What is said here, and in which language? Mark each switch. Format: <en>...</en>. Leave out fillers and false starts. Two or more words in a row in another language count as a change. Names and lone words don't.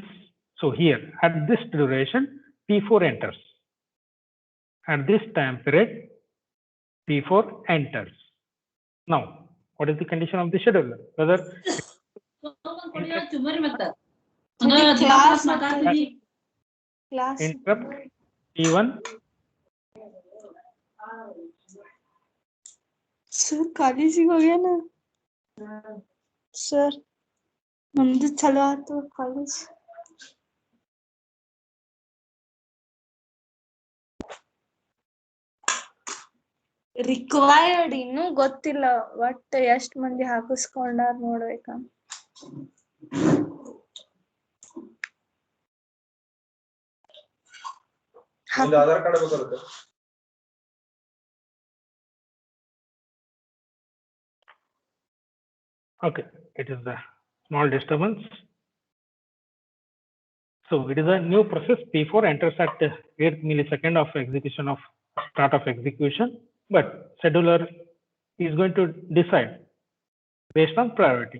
<en>So here at this duration, P4 enters. At this time period, P4 enters. Now, what is the condition of the scheduler? Whether interrupt P1</en> <hi>सर कॉलेज ही हो गया ना सर</hi> <kn>नಮ್ದು ಚಲೋ ಆಯ್ತು</kn> <en>college required</en> <kn>ಇನ್ನೂ ಗೊತ್ತಿಲ್ಲ ಒಟ್ಟು ಎಷ್ಟು ಮಂದಿ ಹಾಕಿಸ್ಕೊಂಡಾರ ನೋಡ್ಬೇಕ ಆಧಾರ್ ಕಾರ್ಡ್ ಬೇಕಾಗುತ್ತೆ</kn> <en>Okay, it is a small disturbance. So it is a new process. P4 enters at 8 millisecond of execution of start of execution, but scheduler is going to decide based on priority.</en>